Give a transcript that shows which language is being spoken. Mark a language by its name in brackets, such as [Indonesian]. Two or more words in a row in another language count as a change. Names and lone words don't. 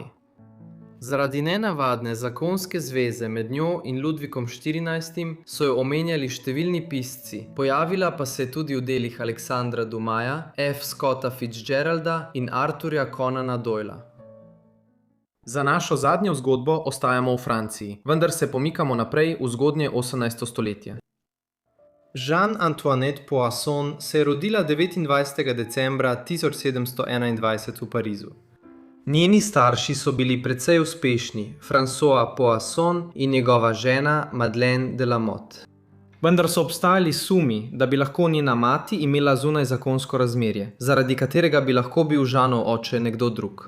[Slovenian] Zaradi nenavadne zakonske zveze med njo in Ludvikom XIV so jo omenjali številni pisci, pojavila pa se je tudi v delih Aleksandra Dumaja, F. Scotta Fitzgeralda in Arthurja Conana Doyla. Za našo zadnjo zgodbo ostajamo v Franciji, vendar se pomikamo naprej v zgodnje 18. stoletje. Jeanne-Antoinette Poisson se je rodila 29. decembra 1721 v Parizu. Njeni starši so bili precej uspešni, François Poisson in njegova žena Madeleine de la Motte. Vendar so obstajali sumi, da bi lahko njena mati imela zunaj zakonsko razmerje, zaradi katerega bi lahko bil Jeanov oče nekdo drug.